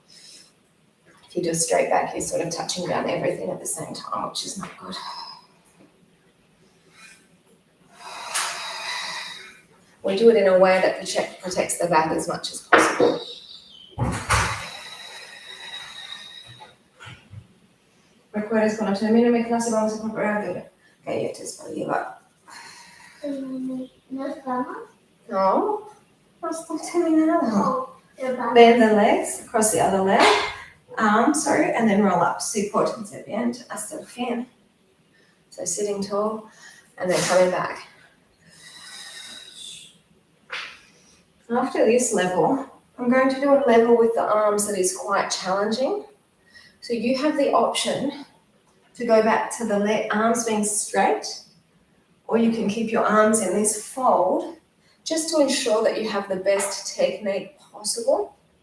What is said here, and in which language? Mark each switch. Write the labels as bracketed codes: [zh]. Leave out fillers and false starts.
[en] If you do a straight back, you're sort of touching down everything at the same time, which is not good. We do it in a way that protects the back as much as possible. [es] ¿Recuerdas cuando termine mi clase vamos a comprar galletas para llevar? ¿Nos vamos? No, no estoy terminando. Oh, [en] Bend the legs across the other leg. And then roll up. [es] So portense bien hasta el fin. [en] So sitting tall and then coming back. After this level, I'm going to do a level with the arms that is quite challenging. So you have the option to go back to the arms being straight, or you can keep your arms in this fold just to ensure that you have the best technique possible.